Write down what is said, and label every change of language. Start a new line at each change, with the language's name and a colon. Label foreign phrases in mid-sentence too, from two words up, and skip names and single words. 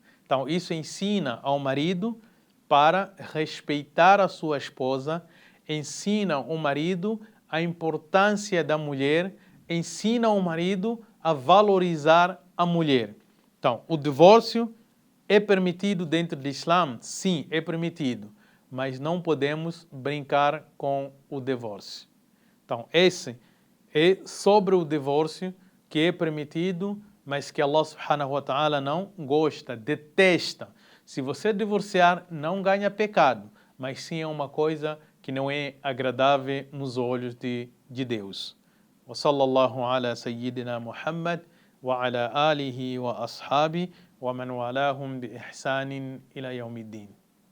Portuguese: Então, isso ensina ao marido para respeitar a sua esposa, ensina o marido a importância da mulher, ensina o marido a valorizar a mulher. Então, o divórcio é permitido dentro do Islã? Sim, é permitido, mas não podemos brincar com o divórcio. Então, esse é sobre o divórcio que é permitido, mas que
Arabic: الله سبحانه وتعالى
Portuguese: não gosta, detesta. Se você divorciar, não ganha pecado, mas sim é uma coisa que não é agradável nos olhos de Deus.
Arabic: وصلى الله على سيدنا محمد وعلى آله وأصحابه ومن والاهم بإحسان إلى يوم الدين.